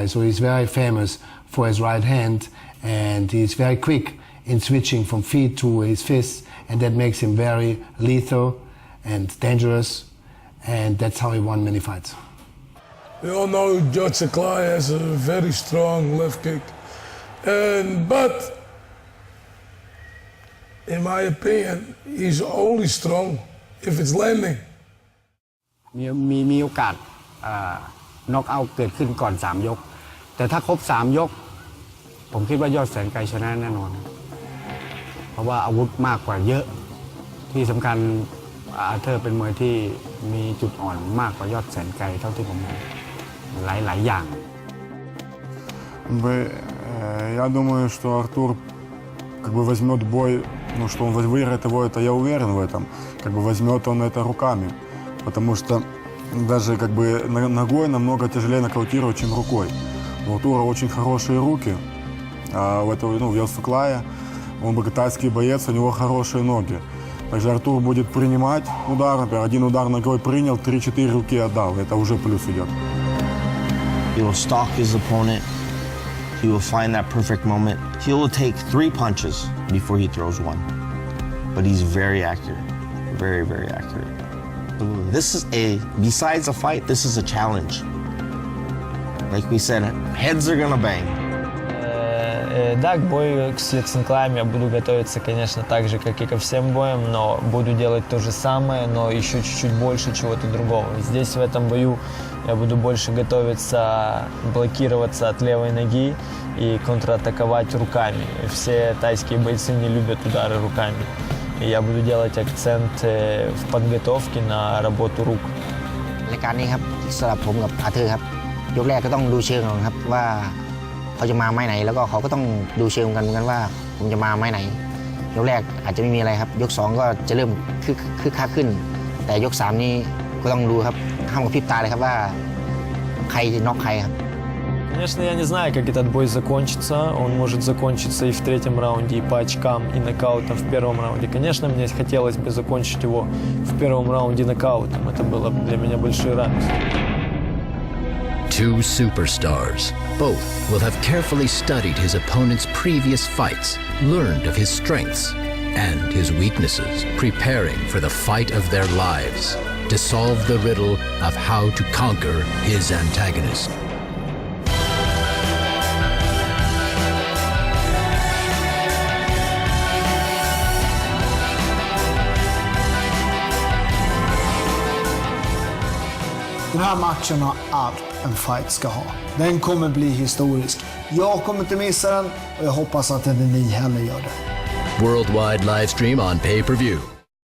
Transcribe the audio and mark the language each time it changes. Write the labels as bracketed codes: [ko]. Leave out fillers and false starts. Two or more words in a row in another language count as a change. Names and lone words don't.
[en] So he's very famous for his right hand, and he's very quick in switching from feet to his fists, and that makes him very lethal and dangerous, and that's how he won many fights. We all know Odsaneklai has a very strong left kick, but in my opinion, he's only strong if it's landing. [th] มีโอกาสน็อกเอาท์เกิดขึ้นก่อน3ยกแต่ถ้าครบ3ยกผมคิดว่ายอดแสนไกลชนะแน่นอนเพราะว่าอาวุธมากกว่าเยอะที่สำคัญอาเธอร์เป็นมวยที่มีจุดอ่อนมากกว่ายอดแสนไกลเท่าที่ผมเห็นหลายอย่าง [ru] Я думаю, что Артур как бы возьмет бой, ну что он выиграет его, это я уверен в этом. Как бы возьмет он это руками, потому что даже как бы ногой намного тяжелее нокаутировать, чем рукой. У Артура очень хорошие руки, а у этого, в Odsaneklai он бы китайский боец, у него хорошие ноги. Также Артур будет принимать удар, например, один удар ногой принял, 3-4 руки отдал. Это уже плюс идет. [en] He will stalk his opponent. He will find that perfect moment. He will take 3 punches before he throws one. But he's very accurate. Very, very accurate. This is besides a fight, this is a challenge. Like we said, heads are gonna bang. [ru] Да, к бою с Odsaneklaim я буду готовиться, конечно, так же, как и ко всем боям, но буду делать то же самое, но еще чуть-чуть больше чего-то другого. Здесь, в этом бою, я буду больше готовиться блокироваться от левой ноги и контратаковать руками. Все тайские бойцы не любят удары руками. И я буду делать акцент в подготовке на работу рук. [th] รายการนี้ครับสำหรับผมกับอาเธอร์ครับยกแรกก็ต้องดูเชิงก่อนครับว่าเขาจะมาไม้ไหนแล้วก็เขาก็ต้องดูเชิงกันเหมือนกันว่าผมจะมาไม้ไหนยกแรกอาจจะไม่มีอะไรครับยก2ก็จะเริ่มคึกคักขึ้นแต่ยก3นี้ก็ต้องดูครับห้ามกระพริบตาเลยครับว่าใครจะน็อกใครครับ [ru] Конечно, я не знаю, как этот бой закончится. Он может закончиться и в 3-м раунде, и по очкам, и нокаутом в 1-м раунде. Конечно, мне хотелось бы закончить его в 1-м раунде нокаутом. Это было для меня большой радостью. [en] Two superstars. Both will have carefully studied his opponent's previous fights, learned of his strengths and his weaknesses, preparing for the fight of their lives to solve the riddle of how to conquer his antagonist. [sv] Den här matchen har allt en fight ska ha. Den kommer bli historisk. Jag kommer inte missa den och jag hoppas att inte ni heller gör det. [en] Worldwide live stream on pay-per-view.